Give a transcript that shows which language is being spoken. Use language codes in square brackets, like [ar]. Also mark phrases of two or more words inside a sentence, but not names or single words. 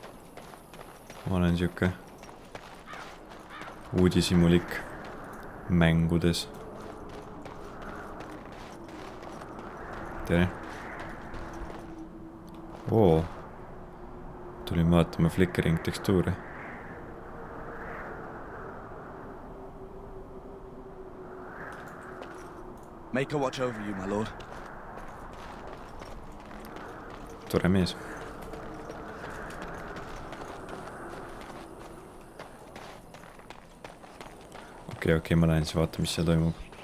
[et] Ma olen siuke uudisimulik mängudes. Tere. Oo. Tulin vaatama flickering tekstuure. [en] Make a watch over you, my lord. [et] Tore mees. Okei, ma lähen siis vaata, mis seal toimub.